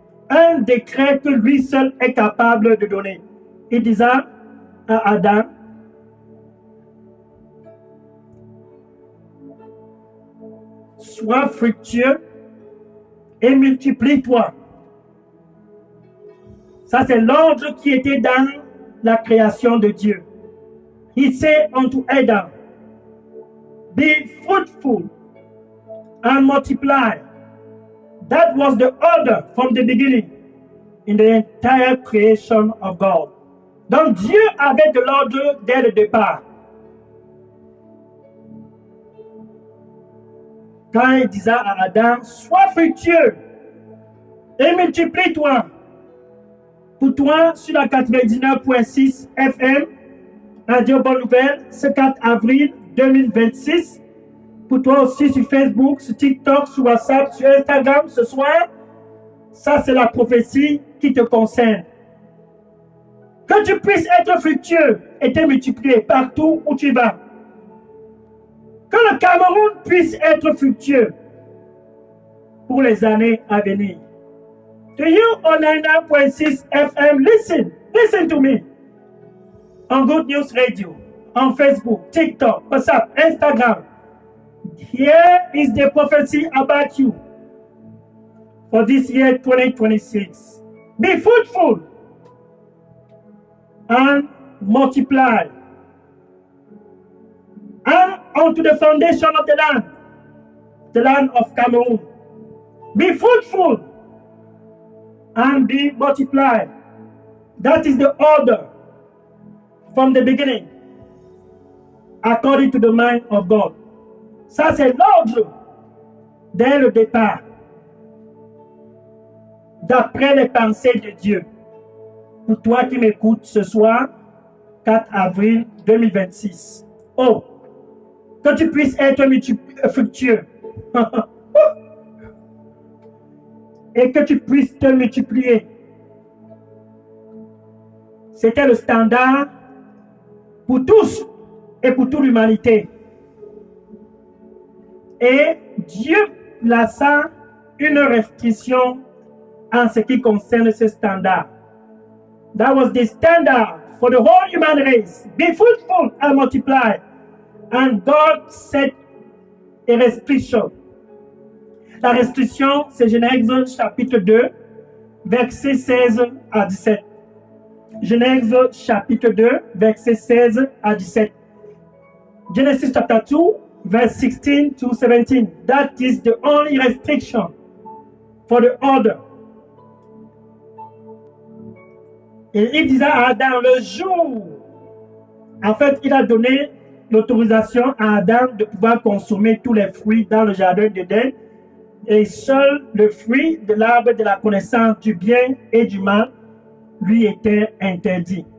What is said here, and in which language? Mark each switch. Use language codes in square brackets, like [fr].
[fr] Un décret que lui seul est capable de donner. Il disait à Adam, sois fructueux et multiplie-toi. Ça, c'est l'ordre qui était dans la création de Dieu. [en] He said unto Adam, be fruitful and multiply. That was the order from the beginning in the entire creation of God. [fr] Donc Dieu avait de l'ordre dès le départ. Quand il disait à Adam, sois fructueux et multiplie-toi. Pour toi, sur la 99.6 FM, Radio Bonne Nouvelle, ce 4 avril 2026. Pour toi aussi sur Facebook, sur TikTok, sur WhatsApp, sur Instagram, ce soir, ça c'est la prophétie qui te concerne. Que tu puisses être fructueux et te multiplier partout où tu vas. Que le Cameroun puisse être fructueux pour les années à venir. [en] To you on 99.6 FM, listen to me on Good News Radio. on Facebook, TikTok, WhatsApp, Instagram. Here is the prophecy about you for this year 2026. Be fruitful and multiply, and unto the foundation of the land of Cameroon. Be fruitful and be multiplied. That is the order from the beginning, according to the mind of God. [fr] Ça, c'est l'ordre dès le départ, d'après les pensées de Dieu. Pour toi qui m'écoutes ce soir, 4 avril 2026. Oh, que tu puisses être fructueux et que tu puisses te multiplier. C'était le standard pour tous et pour toute l'humanité. Et Dieu plaça une restriction en ce qui concerne ce standard. [en] That was the standard for the whole human race. Be fruitful and multiply. And God set a restriction. [fr] La restriction, c'est Genèse chapitre 2, versets 16 à 17. Genèse chapitre 2, versets 16 à 17. [en] Genesis chapter 2, verse 16 to 17. That is the only restriction for the order. [fr] Et il disait à Adam, le jour, en fait, il a donné l'autorisation à Adam de pouvoir consommer tous les fruits dans le jardin d'Éden, et seul le fruit de l'arbre de la connaissance du bien et du mal lui était interdit.